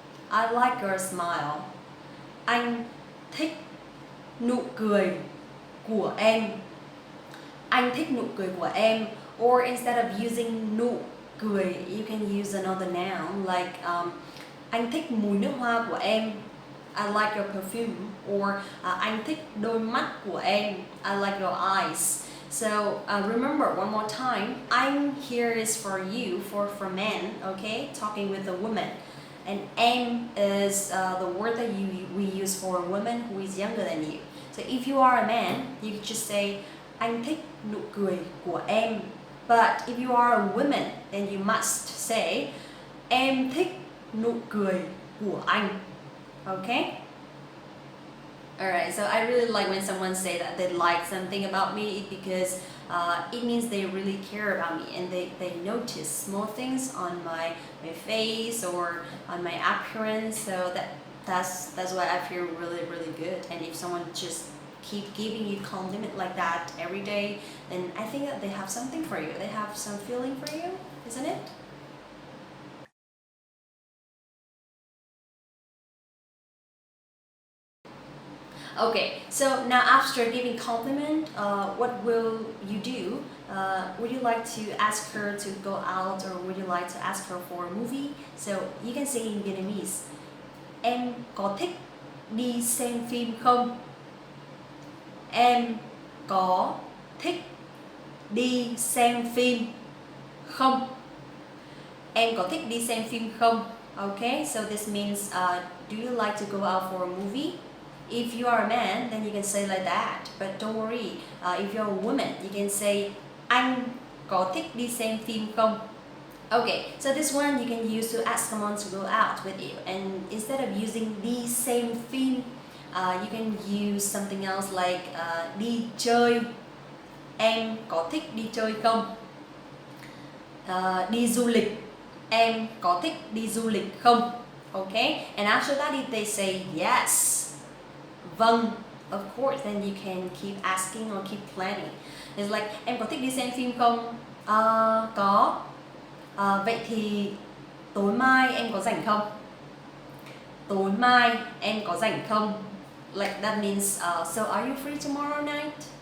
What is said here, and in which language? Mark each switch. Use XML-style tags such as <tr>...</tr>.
<en>I like your smile.</en> <vi>Anh thích nụ cười của em. Anh thích nụ cười của em.</vi> <en>Or instead of using nụ cười, you can use another noun like</en> <vi>anh thích mùi nước hoa của em.</vi> <en>I like your perfume. Or</en> <vi>anh thích đôi mắt của em.</vi> <en>I like your eyes. So remember one more time, anh here is for you, for men, okay? Talking with a woman. And em is the word that we use for a woman who is younger than you. So if you are a man, you just say</en> <vi>anh thích nụ cười của em.</vi> <en>But if you are a woman, then you must say</en> <vi>em thích nụ cười của anh.</vi> <en>Okay? Alright, so I really like when someone say that they like something about me because it means they really care about me and they notice small things on my face or on my appearance. So that's why I feel really, really good. And if someone just keep giving you compliment like that every day, then I think that they have something for you. They have some feeling for you, isn't it? Okay, so now after giving compliment, what will you do? Would you like to ask her to go out or would you like to ask her for a movie? So you can say in Vietnamese,</en> <vi>em có thích đi xem phim không? Em có thích đi xem phim không? Em có thích đi xem phim không?</vi> <en>Okay, so this means do you like to go out for a movie? If you are a man, then you can say like that. But don't worry, if you're a woman, you can say</en> <vi>anh có thích đi xem phim không?</vi> <en>Okay, so this one you can use to ask someone to go out with you. And instead of using</en> <vi>đi xem phim,</vi> <en>you can use something else like</en> <vi>đi chơi. Em có thích đi chơi không? Đi du lịch. Em có thích đi du lịch không?</vi> <en>Okay, and after that if they say yes, vâng, of course, then you can keep asking or keep planning. It's like</en> <vi>em có thích đi xem phim không? Có. Vậy thì tối mai em có rảnh không? Tối mai em có rảnh không?</vi> <en>Like that means so are you free tomorrow night?</en>